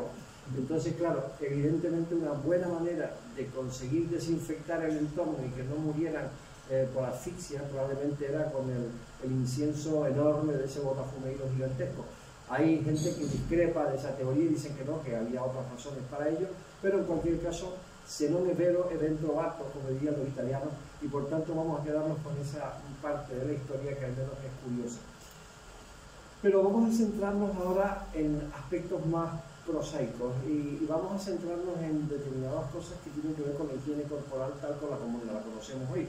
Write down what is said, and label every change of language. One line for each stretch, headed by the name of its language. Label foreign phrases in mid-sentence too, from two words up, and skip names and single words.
Spanish: Entonces, claro, evidentemente una buena manera de conseguir desinfectar el entorno y que no murieran por asfixia probablemente era con el incienso enorme de ese botafumeiro gigantesco. Hay gente que discrepa de esa teoría y dicen que no, que había otras razones para ello, pero en cualquier caso,
Italian: se non è vero è dentro batto,
Spanish: como dirían los italianos, y por tanto vamos a quedarnos con esa parte de la historia que al menos es curiosa. Pero vamos a centrarnos ahora en aspectos más prosaicos y vamos a centrarnos en determinadas cosas que tienen que ver con la higiene corporal tal como la conocemos hoy.